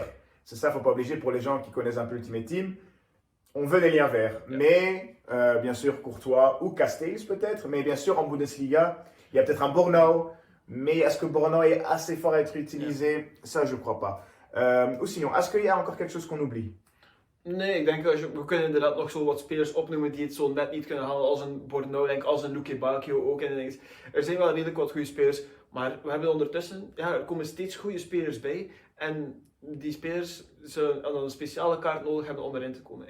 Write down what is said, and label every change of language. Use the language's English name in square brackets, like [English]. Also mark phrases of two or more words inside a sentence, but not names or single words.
[French] C'est ça, il ne faut pas obliger pour les gens qui connaissent un peu Ultimate Team. On veut des liens verts. Mais bien sûr Courtois ou Castells peut-être. Mais bien sûr en Bundesliga, il y a peut-être un Bornau. Mais est-ce que Bornau est assez fort à être utilisé? Ça, je ne crois pas. Ou sinon, est-ce qu'il y a encore quelque chose qu'on oublie? [Dutch] Nee, ik denk dat we kunnen inderdaad nog zo wat spelers opnoemen die het zo net niet kunnen halen als een Bornau, denk als een Luke Bacchio ook. Er zijn wel redelijk wat goede spelers, maar we hebben ondertussen, er komen steeds goede spelers bij. En die spelers zullen dan een speciale kaart nodig hebben om erin te komen.